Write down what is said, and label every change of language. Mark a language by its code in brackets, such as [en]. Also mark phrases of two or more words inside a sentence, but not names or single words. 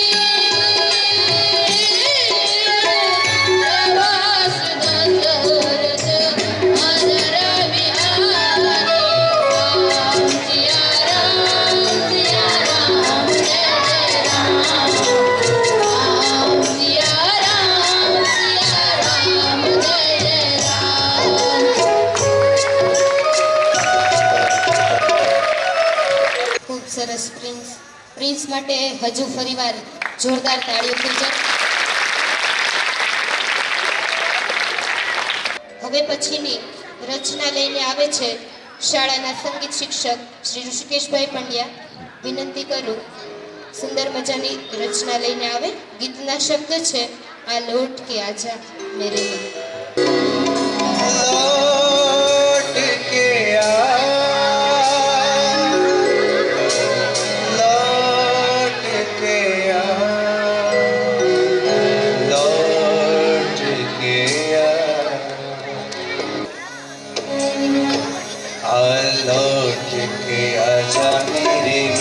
[hi] प्रवास दशरथ अजर बिहारी राम सिया राम जय जय राम सिया राम जय जय राम. [gu] ખૂબ સરસ પ્રિન્સ માટે હજુ ફરીવાર જોરદાર તાળીઓ થઈ જાય. હવે પછીની રચના લઈને આવે છે શાળાના સંગીત શિક્ષક શ્રી ઋષિકેશભાઈ પંડ્યા. વિનંતી કરું સુંદર મજાની રચના લઈને આવે. ગીતના શબ્દ છે આ લોટ કે આજા મેરે મન. [hi] लौट के आ, लौट के आ, लौट के आ, लौट के आजा मेरे